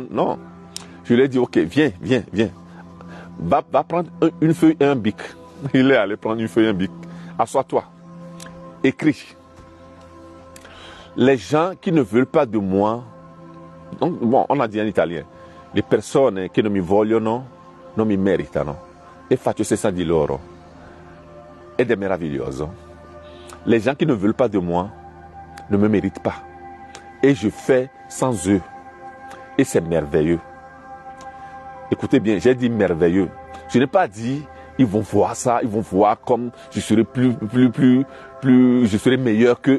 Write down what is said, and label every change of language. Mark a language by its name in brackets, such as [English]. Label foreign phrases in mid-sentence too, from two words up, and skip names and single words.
[French] Non. Je lui ai dit, ok, viens. Va prendre une feuille et un bic. Il est allé prendre une feuille et un bic. Assois-toi. Écris. Les gens qui ne veulent pas de moi, donc, bon, on a dit en italien, [Italian] le persone che non mi vogliono non mi meritano. E faccio stessa di loro. Ed è meraviglioso. [French] Les gens qui ne veulent pas de moi ne me méritent pas. Et je fais sans eux. Et c'est merveilleux. Écoutez bien, j'ai dit merveilleux. Je n'ai pas dit, ils vont voir ça, ils vont voir comme je serai je serai meilleur que...